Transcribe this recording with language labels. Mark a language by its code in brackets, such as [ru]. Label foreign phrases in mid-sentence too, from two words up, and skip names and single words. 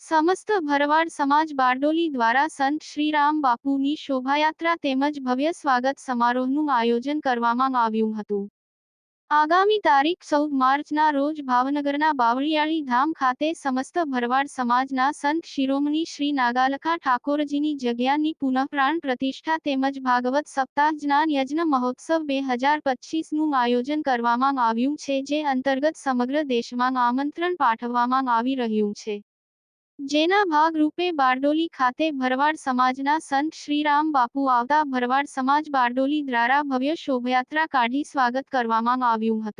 [gu] સમસ્ત ભરવાડ સમાજ બારડોલી દ્વારા સંત શ્રીરામ બાપુની શોભાયાત્રા તેમજ ભવ્ય સ્વાગત સમારોહનું આયોજન કરવામાં આવ્યું હતું। આગામી તારીખ 14 માર્ચના રોજ ભાવનગરના બાવળિયાળી ધામ ખાતે સમસ્ત ભરવાડ સમાજના સંત શિરોમણી શ્રી નાગાલખા ઠાકોરજીની જગ્યાની પુનઃપ્રાણ પ્રતિષ્ઠા તેમજ ભાગવત સપ્તાહ જ્ઞાન યજ્ઞ મહોત્સવ 2025 નું આયોજન કરવામાં આવ્યું છે, જે અંતર્ગત સમગ્ર દેશમાં આમંત્રણ પાઠવવામાં આવી રહ્યું છે। જેના ભાગરૂપે બારડોલી ખાતે ભરવાડ સમાજના સંત શ્રીરામ બાપુ આવતા ભરવાડ સમાજ બારડોલી દ્વારા ભવ્ય શોભાયાત્રા કાઢી સ્વાગત કરવામાં આવ્યું હતું।